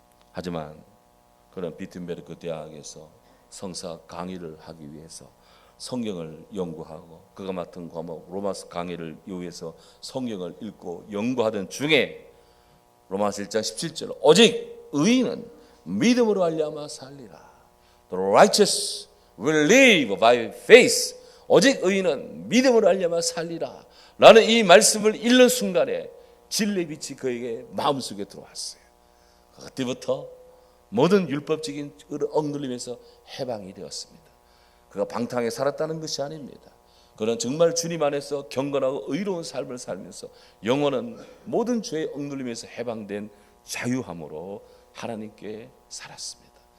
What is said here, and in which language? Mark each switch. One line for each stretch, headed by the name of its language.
Korean: 하지만 그는 비튼베르크 대학에서 성사 강의를 하기 위해서 성경을 연구하고 그가 맡은 과목 로마서 강의를 이용해서 성경을 읽고 연구하던 중에 로마서 1장 17절 오직 의인은 믿음으로 말미암아 살리라.
English: The righteous will live by faith.
Korean: 오직 의인은 믿음으로 말미암아 살리라 라는 이 말씀을 읽는 순간에 진리의 빛이 그에게 마음속에 들어왔어요. 그때부터 모든 율법적인 억눌림에서 해방이 되었습니다. 그가 방탕에 살았다는 것이 아닙니다. 그는 정말 주님 안에서 경건하고 의로운 삶을 살면서 영혼은 모든 죄의 억눌림에서 해방된 자유함으로 하나님께 살았습니다.